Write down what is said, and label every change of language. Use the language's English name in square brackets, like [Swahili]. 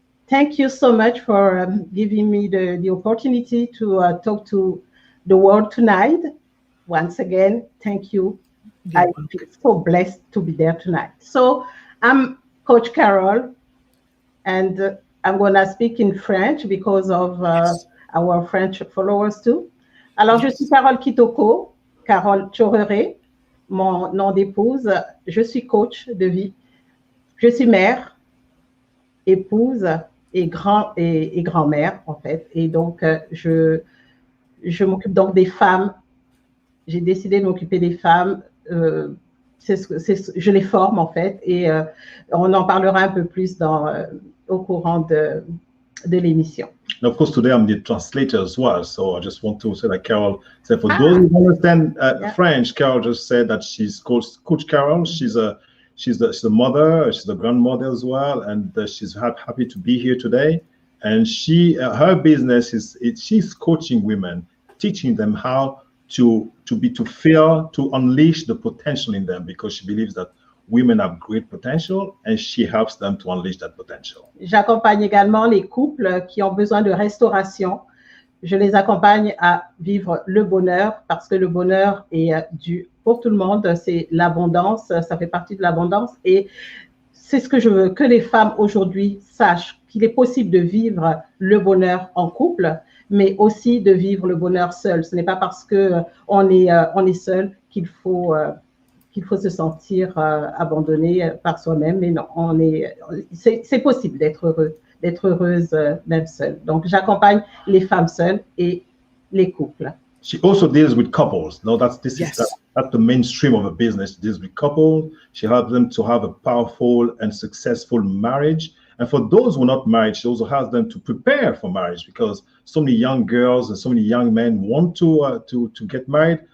[English] Thank you so much for giving me the opportunity to talk to the world tonight. Once again, thank you. I feel so blessed to be there tonight. So I'm Coach Carol, and I'm going to speak in French because of our French followers too. [French] Alors, je suis Carole Kitoko, Carole Chorere, mon nom d'épouse. Je suis coach de vie. Je suis mère, épouse et grand-mère, en fait. Et donc, je m'occupe donc des femmes. J'ai décidé de m'occuper des femmes. Je les forme, en fait. Et on en parlera un peu plus au courant de l'émission. [English] And of course, today I'm the translator as well. So I just want to say that Carol said, for those who understand French, Carol just said that she's Coach Carol. She's the mother, she's the grandmother as well, and she's happy to be here today. And her business she's coaching women, teaching them how to unleash the potential in them, because she believes that women have great potential and she helps them to unleash that potential. [French] J'accompagne également les couples qui ont besoin de restauration. Je les accompagne à vivre le bonheur, parce que le bonheur est dû pour tout le monde. C'est l'abondance, ça fait partie de l'abondance. Et c'est ce que je veux que les femmes aujourd'hui sachent, qu'il est possible de vivre le bonheur en couple, mais aussi de vivre le bonheur seul. Ce n'est pas parce qu'on est seul qu'il faut se sentir abandonné par soi-même, mais non, c'est possible d'être heureuse même seule. Donc, j'accompagne les femmes seules et les couples. [English] She also deals with couples. No, that's the mainstream of her business. She deals with couples. She helps them to have a powerful and successful marriage. And for those who are not married, she also helps them to prepare for marriage, because so many young girls and so many young men want to get married,